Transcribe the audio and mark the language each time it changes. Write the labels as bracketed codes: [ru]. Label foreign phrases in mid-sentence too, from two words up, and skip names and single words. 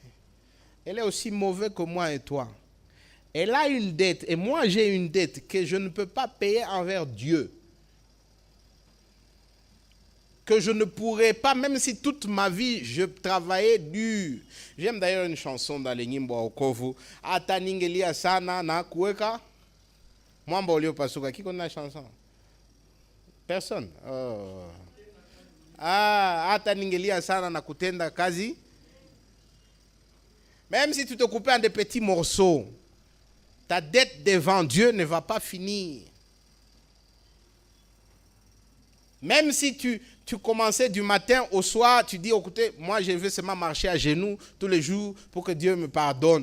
[fr] Elle est aussi mauvaise que moi et toi. Elle a une dette et moi j'ai une dette que je ne peux pas payer envers Dieu. Que je ne pourrais pas, même si toute ma vie je travaillais dur. J'aime d'ailleurs une chanson dans les Nyimbo Okovu. [sw] Ata ningelia sana na kuweka. Mwamba ulio pasuka. [fr] Qui connaît la chanson? Personne. Oh. [sw] Ata ningelia sana na kutenda kazi. [fr] Même si tu te coupes en des petits morceaux, ta dette devant Dieu ne va pas finir. Même si tu commençais du matin au soir, tu dis, écoutez, moi je vais seulement marcher à genoux tous les jours pour que Dieu me pardonne.